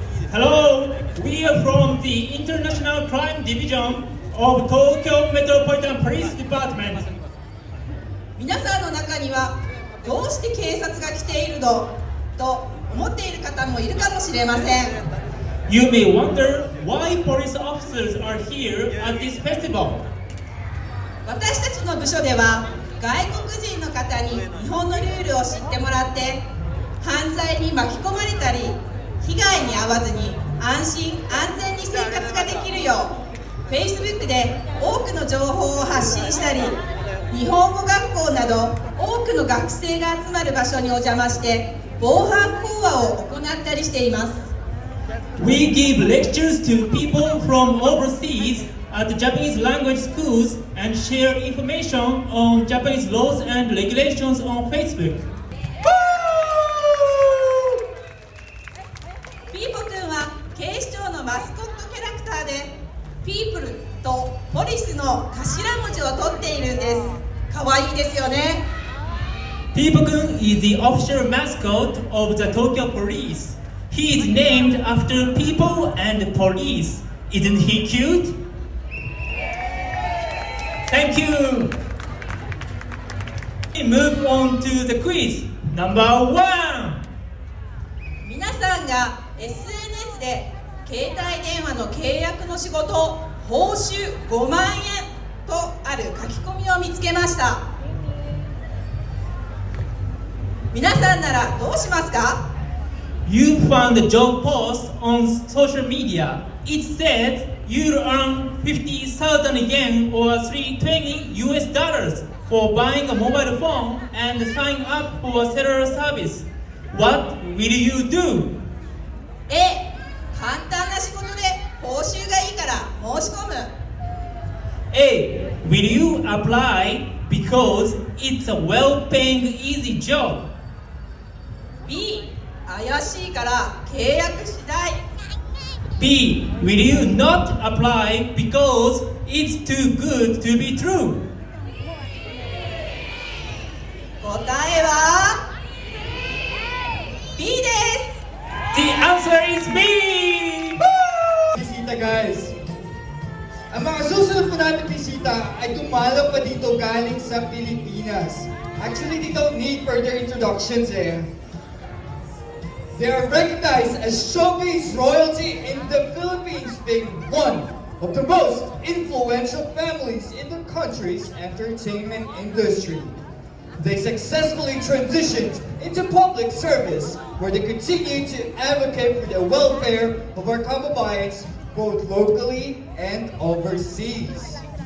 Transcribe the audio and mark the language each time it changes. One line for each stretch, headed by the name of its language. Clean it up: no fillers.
English: Hello, we are from the International Crime Division of Tokyo Metropolitan Police Department.
Japanese: 皆さんの中にはどうして警察が来ているのと思っている方もいるかもしれません。
English: You may wonder why police officers are here at this festival.
Japanese: 私たちの部署では外国人の方に日本のルールを知ってもらって犯罪に巻き込まれたり被害に遭わずに安心安全に生活ができるよう Facebook で多くの情報を発信したり日本語学校など多くの学生が集まる場所にお邪魔して防犯講話を行ったりしています。
English: We give lectures to people from overseas at Japanese language schools and share information on Japanese laws and regulations on Facebook.
Japanese: ピーポくんは警視庁のマスコットキャラクターでピープルとポリスの頭文字を取っているんです。かわいいですよね。
English: Pipo-kun is the official mascot of the Tokyo Police. He is named after people and police. Isn't he cute? Thank you. We move on to the quiz. Number 1.
Japanese: 皆さんが SNS で携帯電話の契約の仕事報酬5万円とある書き込みを見つけました。皆さんならどうしますか？
English: You found a job post on social media. It says you earn 50,000 yen or $320 for buying a mobile phone and sign up for a cellular service. What will you do?
Japanese: A、簡単な仕事で報酬がいいから申し込む。
English: A. Will you apply because it's a well-paying easy job?
Japanese: B、怪しいから契約しない。
English: B. Will you not apply because it's too good to be true?
Japanese: 答えは B です。
English: The answer is B!
Filipino: Bisita guys! Ang mga susunod po namin bisita ay dumalaw pa dito galing sa Pilipinas.
English: Actually, they don't need further introductions eh. They are recognized as showcase royalty in the Philippines, being one of the most influential families in the country's entertainment industry. They successfully transitioned into public service, where they continue to advocate for the welfare of our kababayans, both locally and overseas.